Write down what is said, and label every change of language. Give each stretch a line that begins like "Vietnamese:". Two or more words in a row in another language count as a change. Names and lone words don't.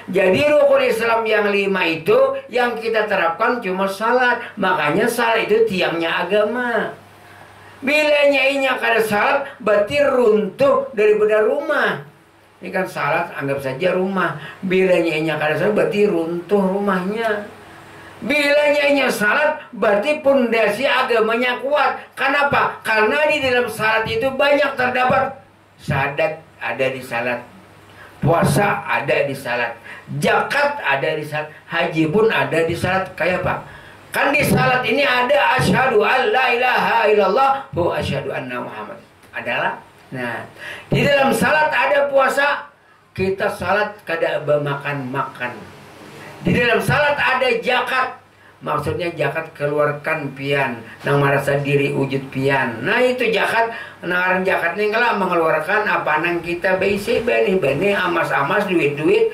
Indonesian: Jadi rukun Islam yang 5 itu yang kita terapkan cuma salat. Makanya salat itu tiangnya agama. Bila nyainya kada salat, berarti runtuh daripada rumah. Ini kan salat, anggap saja rumah. Bila nyainya kada salat, berarti runtuh rumahnya. Bila nyainya salat, berarti pondasi agamanya kuat. Kenapa? Karena di dalam salat itu banyak terdapat syahadat ada di salat, puasa ada di salat, zakat ada di salat, haji pun ada di salat. Kayak apa? Kan di salat ini ada
Arabic: أشهد أن لا إله إلا الله وأشهد أن محمد.
Indonesian: Adalah. Nah, di dalam salat ada puasa, kita salat kada makan. Di dalam salat ada zakat. Maksudnya zakat keluarkan pian nang merasa diri wujud pian. Nah itu zakat, nang zakat nih kalau mengeluarkan apa nang kita besi bani amas duit.